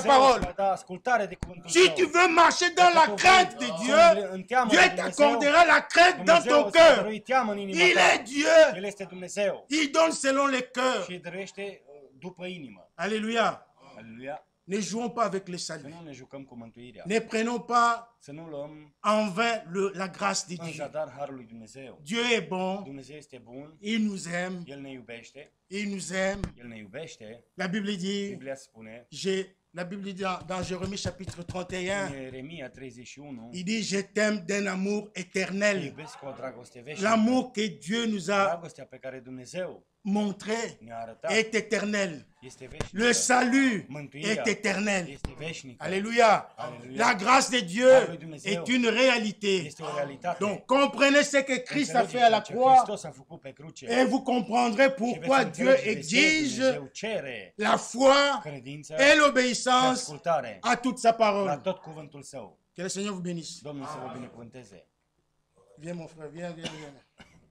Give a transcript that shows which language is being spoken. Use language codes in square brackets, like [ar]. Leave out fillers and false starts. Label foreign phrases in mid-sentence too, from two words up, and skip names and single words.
[ro] Dumnezeu îți [fr] parole. [ro] va da ascultare de cuvântul [fr] Si [ro] Său. [fr] tu veux marcher dans la crainte de Dieu, Dieu t'accordera la crainte dans [ro] Dumnezeu [fr] ton [ro] îți va [fr] cœur. [ro] dărui teamă în inima [fr] Il [ro] ta. [fr] est Dieu. [ro] El este Dumnezeu [fr] Il donne selon les cœurs. [ro] și îi dăruiește după inimă. [fr] Alléluia. [ro] Aleluia. [fr] Ne jouons pas avec le [ro] Să [fr] salut. [ro] nu ne jucăm cu mântuirea. [fr] Ne prenons pas [ro] Să nu luăm [fr] en vain la grâce de [ro] în [fr] Dieu. [ro] zadar harul lui Dumnezeu. [fr] Dieu est bon. [ro] Dumnezeu este bun, [fr] Il nous aime. [ro] El ne iubește, [fr] Il nous aime. [ro] El ne iubește. [fr] La Bible dit, [ro] Biblia spune [fr] la Bible dit dans Jérémie chapitre 31, [ro] în Ieremia 31, [fr] il dit, je t'aime d'un amour [ro] te [fr] éternel. [ro] iubesc cu o dragoste veșnică. [fr] L'amour que Dieu nous a [ro] Dragostea pe care Dumnezeu [fr] montré [ro] ne-a arătat [fr] est éternel. [ro] este veșnică. [fr] Le salut [ro] Mântuirea [fr] est éternel. [ro] este veșnică. [fr] Alléluia. [ro] Alléluia. [fr] La grâce de Dieu est une réalité. [ro] Este o realitate. [fr] Donc, comprenez ce que Christ a fait à la [ro] ce [fr] croix [ro] Hristos a făcut pe cruce. [fr] et vous comprendrez [ro] Și [fr] pourquoi [ro] veți [fr] Dieu [ro] înțelege de ce [fr] exige [ro] Dumnezeu cere [fr] la foi [ro] credință [fr] et [ro] și [fr] l'obéissance [ro] ascultare [fr] à toute sa [ro] la [fr] parole. [ro] tot cuvântul Său. [fr] Que le Seigneur vous bénisse. [ro] Domnul să vă binecuvânteze. [fr] Viens mon frère, viens, viens, viens.